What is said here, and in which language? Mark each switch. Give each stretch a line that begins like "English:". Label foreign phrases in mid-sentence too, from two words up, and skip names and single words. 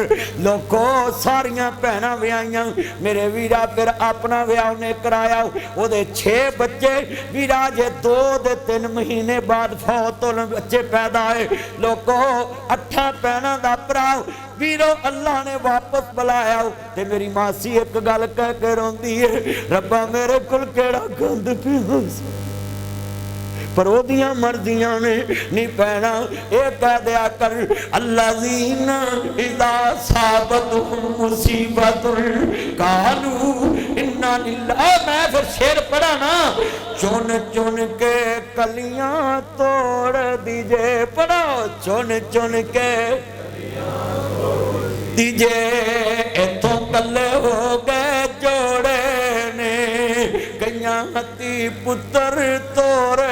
Punjabi: لوکو ساریاں بھیناں ویاہیاں میرے ویرا فیر اپنا ویاہ نے کرایا اوہدے 6 بچے ویرا جے 2 تے 3 مہینے بعد فوت ہونے بچے پیدا ہوئے لوکو 8 بھیناں دا بھرا ویرو اللہ نے واپس بلایا تے میری ماسی ایک گل کہہ کے روندی ہے ربا میرے کول کیہڑا گند پیا پر اوہدیاں مرضیاں نے نی پینا یہ کہہ دیا کر
Arabic: الذين إذا أصابتهم مصيبة قالوا إنا لله
Punjabi: میں فیر شعر پڑھا نا
Urdu: چن چن کے کلیاں توڑ دیجے پڑھو چن چن کے
Punjabi: دیجے ایتھوں کلے ہو گئے جوڑے نے کئیاں ہتھی پتر تورے